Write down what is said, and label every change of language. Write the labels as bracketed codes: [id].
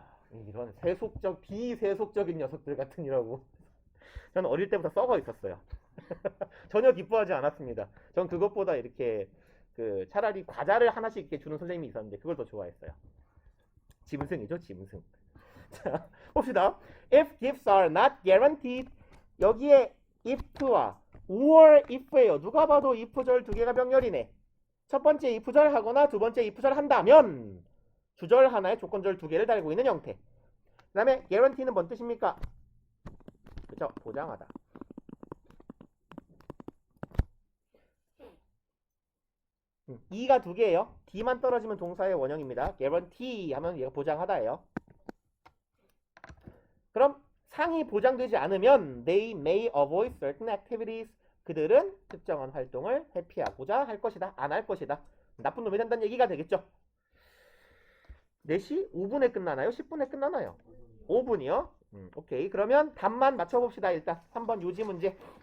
[ko] 이런 세속적 비세속적인 녀석들 같으니라고. 저는 어릴 때부터 썩어 있었어요. 전혀 기뻐하지 않았습니다. 전 그것보다 이렇게 차라리 과자를 하나씩 이렇게 주는 선생님이 있었는데 그걸 더 좋아했어요. 짐승이죠, 짐승. 자, 봅시다. [en] If gifts are not guaranteed, [ko] 여기에 if와 or if예요. 누가 봐도 if절 두 개가 병렬이네. 첫 번째 if절 하거나 두 번째 if절 한다면 주절 하나에 조건절 두 개를 달고 있는 형태. 그 다음에 guarantee는 뭔 뜻입니까? 그죠? 보장하다. E가 두 개예요. D만 떨어지면 동사의 원형입니다. guarantee 하면 얘가 보장하다예요. 그럼 상이 보장되지 않으면 [en] they may avoid certain activities. [ko] 그들은 특정한 활동을 회피하고자 할 것이다. 안 할 것이다. 나쁜 놈이 된다는 얘기가 되겠죠. 4시 5분에 끝나나요? 10분에 끝나나요? 5분이요? 오케이. 그러면 답만 맞춰봅시다. 일단 3번 요지 문제.